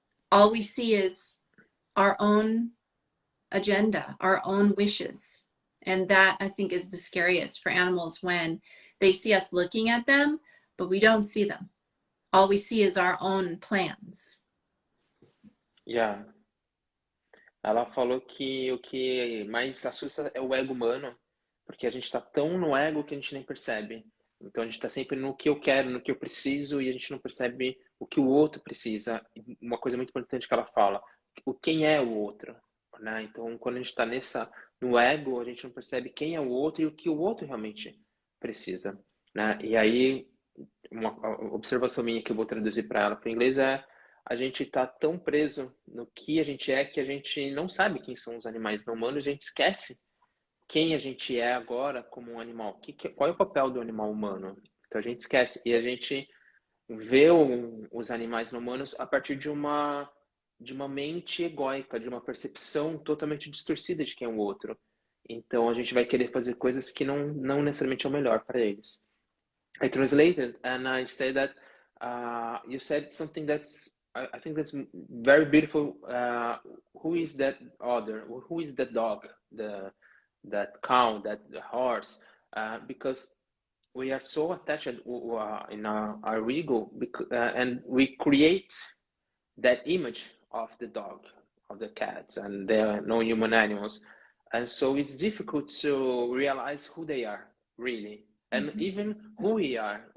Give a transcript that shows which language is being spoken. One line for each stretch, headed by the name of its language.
English: All we see is our own agenda, our own wishes. And that, I think, is the scariest for animals, when they see us looking at them, but we don't see them. All we see is our own plans. Yeah.
Portuguese: Ela falou que o que mais assusta é o ego humano, porque a gente está tão no ego que a gente nem percebe. Então a gente está sempre no que eu quero, no que eu preciso, e a gente não percebe o que o outro precisa. Uma coisa muito importante que ela fala: quem é o outro, né? Então quando a gente está no ego, a gente não percebe quem é o outro e o que o outro realmente precisa, né? E aí uma observação minha que eu vou traduzir para ela para o inglês é: a gente está tão preso no que a gente é que a gente não sabe quem são os animais não humanos, a gente esquece quem a gente é agora como um animal. Qual é o papel do animal humano? Então a gente esquece, e a gente vê os animais não humanos a partir de uma mente egóica, de uma percepção totalmente distorcida de quem é o outro. Então a gente vai querer fazer coisas que não necessariamente é o melhor para eles.
English: I translated and I said that you said something that's I think that's very beautiful. Who is that other? Who is that dog? That cow? That horse? Because we are so attached in our ego, and we create that image of the dog, of the cat, and the non-human animals, and so it's difficult to realize who they are really, and even who we are.